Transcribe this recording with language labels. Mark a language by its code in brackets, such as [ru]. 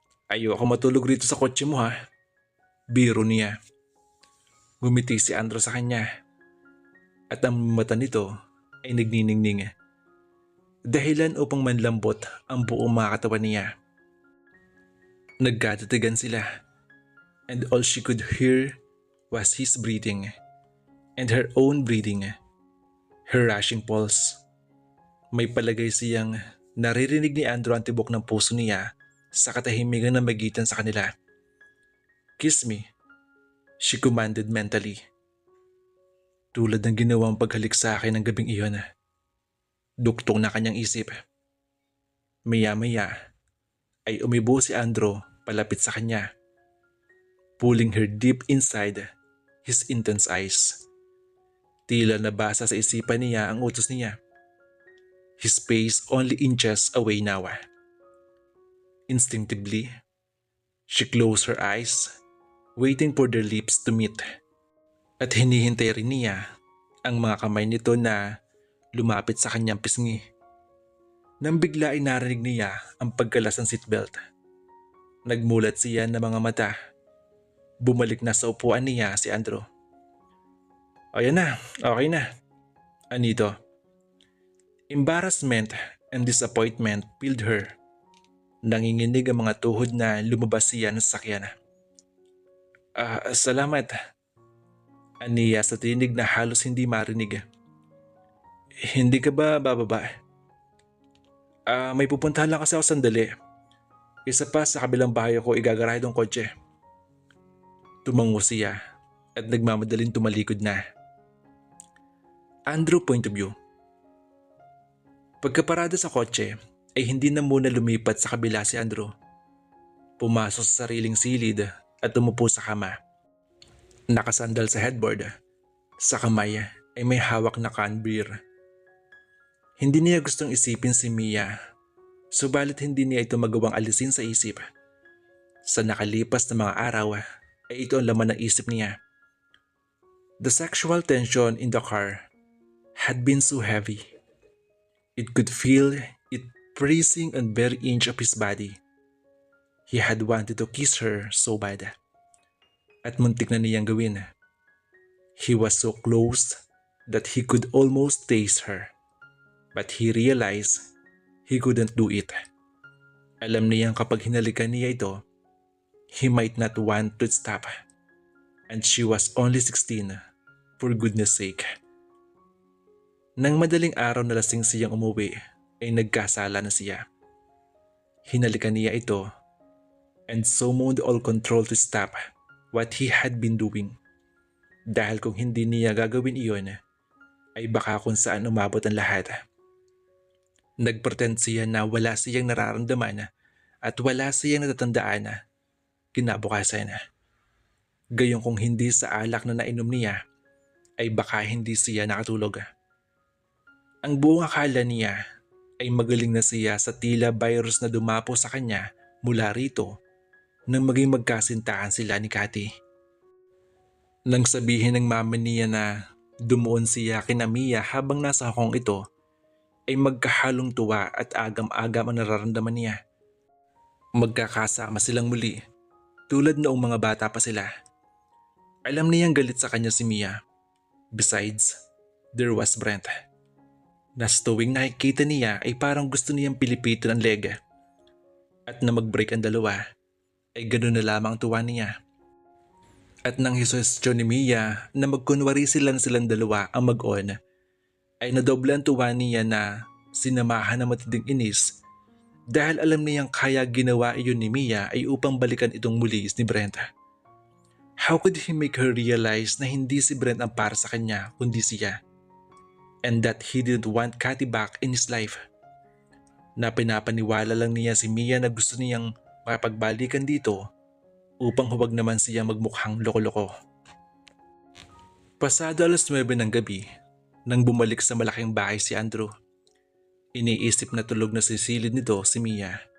[tl] Ayoko matulog rito sa kotse mo, ha? Biro niya. Ngumiti si Andrew sa kanya at ang mata nito ay nagniningning. Dahilan upang manlambot ang buong mga katawan niya. Nagkatitigan sila [en] and all she could hear was his breathing and her own breathing, her rushing pulse. [tl] May palagay siyang naririnig ni Andrew ang tibok ng puso niya sa katahimikan na magitan sa kanila. [en] Kiss me, she commanded mentally. [tl] Tulad ng ginawang paghalik sa akin ng gabing iyon. Duktong na kanyang isip. Maya-maya ay umibo si Andrew palapit sa kanya, [en] pulling her deep inside his intense eyes. [tl] Tila nabasa sa isipan niya ang utos niya. [en] His face only inches away now. Instinctively, she closed her eyes, waiting for their lips to meet. [tl] At hinihintay rin niya ang mga kamay nito na lumapit sa kanyang pisngi. Nang bigla ay narinig niya ang pagkalas ng seatbelt. Nagmulat siya ng mga mata. Bumalik na sa upuan niya si Andrew. Ayan na, okay na. Anito. [en] Embarrassment and disappointment filled her. [tl] Nanginginig ang mga tuhod na lumabas siya ng sasakyan. Salamat. Aniya sa tinig na halos hindi marinig. Hindi ka ba bababa? May pupuntahan lang kasi ako sandali. Isa pa sa kabilang bahay ko igagarahe ng kotse. Tumango siya at nagmamadaling tumalikod na. Andrew [en] point of view. [tl] Pagkaparada sa kotse ay hindi na muna lumipat sa kabila si Andrew. Pumasok sa sariling silid at umupo sa kama. Nakasandal sa headboard. Sa kamay ay may hawak na can beer. Hindi niya gustong isipin si Mia, subalit hindi niya ito magawang alisin sa isip. Sa nakalipas na mga araw ay ito ang laman ng isip niya. [en] The sexual tension in the car had been so heavy. It could feel it pressing on every inch of his body. He had wanted to kiss her so bad. [tl] At muntik na niyang gawin. [en] He was so close that he could almost taste her. But he realized he couldn't do it. [tl] Alam niyang kapag hinalikan niya ito, [en] he might not want to stop. And she was only 16, for goodness sake. [tl] Nang madaling araw na lasing siyang umuwi, ay nagkasala na siya. Hinalikan niya ito [en] and summoned all control to stop what he had been doing. [tl] Dahil kung hindi niya gagawin iyon, ay baka kung saan umabot ang lahat. Nagpretend siya na wala siyang nararamdaman at wala siyang natatandaan kinabukasan. Gayong kung hindi sa alak na nainom niya, ay baka hindi siya nakatulog. Ang buong akala niya ay magaling na siya sa tila virus na dumapo sa kanya mula rito nang maging magkasintahan sila ni Cathy. Nang sabihin ng mama niya na dumuon siya kina Mia habang nasa Hong Kong ito, ay magkahalong tuwa at agam-agam ang nararamdaman niya. Magkakasama silang muli, tulad noong mga bata pa sila. Alam niyang galit sa kanya si Mia. [en] Besides, there was Brent. [tl] Na tuwing nakikita niya ay parang gusto niyang pilipitin ang leg. At na mag-break ang dalawa, ay ganoon na lamang tuwa niya. At nang hisusyon ni Mia na magkunwari silang dalawa ang mag-on, ay nadoble ang tuwa niya na sinamahan ng matinding inis dahil alam niyang kaya ginawa iyon ni Mia ay upang balikan itong muli ni Brent. [en] How could he make her realize [tl] na hindi si Brent ang para sa kanya kundi siya? [en] And that he didn't want Cathy back in his life. [tl] Na pinapaniwala lang niya si Mia na gusto niyang mapagbalikan dito upang huwag naman siya magmukhang loko-loko. Pasado 9:00 ng gabi, nang bumalik sa malaking bahay si Andrew, iniisip na tulog na sa silid nito si Mia.